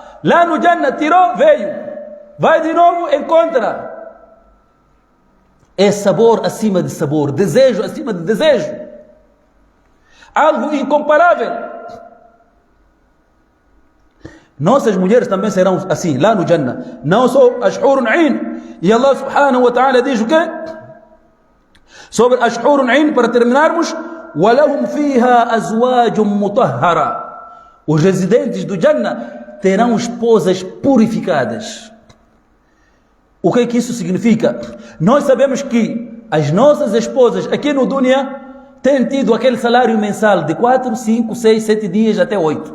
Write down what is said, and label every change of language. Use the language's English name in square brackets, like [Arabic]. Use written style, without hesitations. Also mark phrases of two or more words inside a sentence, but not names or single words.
[Portuguese] Lá no Jannah tirou, veio. Vai de novo, encontra. É sabor acima de sabor, desejo acima de desejo. Algo incomparável. Nossas mulheres também serão assim, lá no Jannah. Não só as [Arabic] حور عين. [Portuguese] E [Arabic] الله سبحانه وتعالى [Portuguese] diz o quê? Sobre as [Arabic] حور عين, [Portuguese] para terminarmos, [Arabic] وَلَهُمْ فِيهَا أَزْوَاجٌ مُطَهَّرًا. [Portuguese] Os residentes do Jannah terão esposas purificadas. O que é que isso significa? Nós sabemos que as nossas esposas aqui no Dunya têm tido aquele salário mensal de 4, 5, 6, 7 dias até 8.